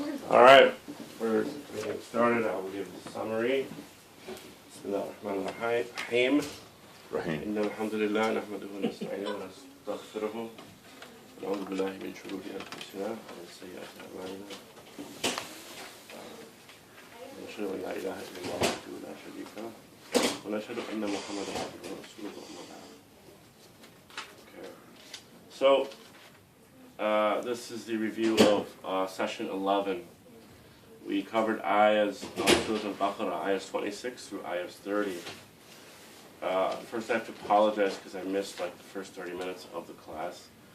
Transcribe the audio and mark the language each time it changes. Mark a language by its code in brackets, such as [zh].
[en] Alright, we're getting started. I will give a summary. Bismillah ar-Rahman ar-Rahim. [ar] إن الحمد لله نحمده ونستعينه ونستغفره ونعوذ بالله من شرور أنفسنا ومن سيئات أعمالنا ونشهد أن لا إله إلا الله وحده لا شريك له ونشهد أن محمدا عبده ورسوله أما بعد. [en] Okay. So this is the review of session 11. We covered ayahs of Surah Al-Baqarah, ayahs 26 through ayahs 30. First I have to apologize because I missed like the first 30 minutes of the class.